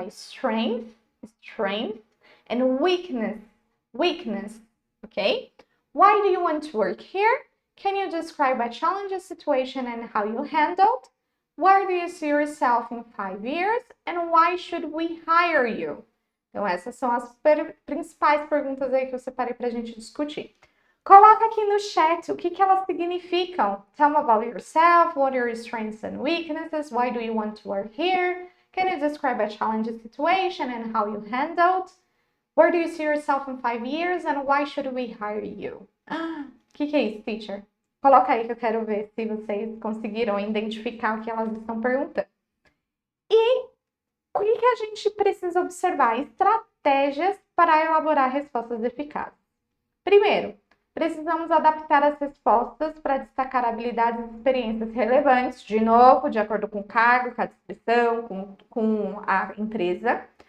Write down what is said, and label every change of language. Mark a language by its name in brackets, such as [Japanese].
[English] Strength and weakness, ok? Why do you want to work here? Can you describe a challenging situation and how you handled? Where do you see yourself in 5 years? And why should we hire you? [Portuguese] Então, essas são as principais perguntas aí que eu separei para a gente discutir. Coloca aqui no chat o que elas significam. [English] Tell me about yourself, what are your strengths and weaknesses, why do you want to work here? Can you describe a challenging situation and how you handled? Where do you see yourself in 5 years and why should we hire you? [Portuguese] O que é isso, teacher? Coloca aí que eu quero ver se vocês conseguiram identificar o que elas estão perguntando. E o que a gente precisa observar? Estratégias para elaborar respostas eficazes. Primeiro, precisamos adaptar as respostas para destacar habilidades e experiências relevantes, de novo, de acordo com o cargo, com a descrição, com a empresa.